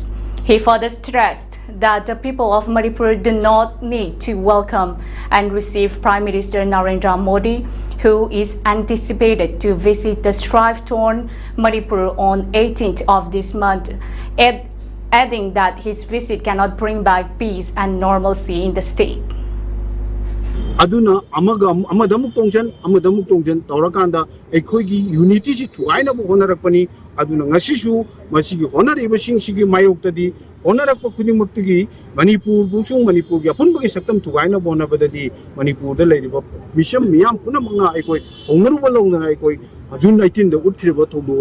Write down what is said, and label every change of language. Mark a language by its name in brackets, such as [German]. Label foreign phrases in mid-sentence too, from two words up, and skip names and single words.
[English] He further stressed that the people of Manipur do not need to welcome and receive Prime Minister Narendra Modi, who is anticipated to visit the strife-torn Manipur on 18th of this month, adding that his visit cannot bring back peace and normalcy in the state. [Manipuri] Aduna amadamuk tongjan taurakanda ekhoigi unity si thuaina bo honarakpani aduna ngasishu masigi honariba singigi mayoktadi honarakpa khudimukti Manipur busung Manipur gi apunbagi saktam thuaina bo honabadadi Manipur da leiriba misham miyam punamangna ekoi hongaruba longna ekoi June 19 da utkriba thodo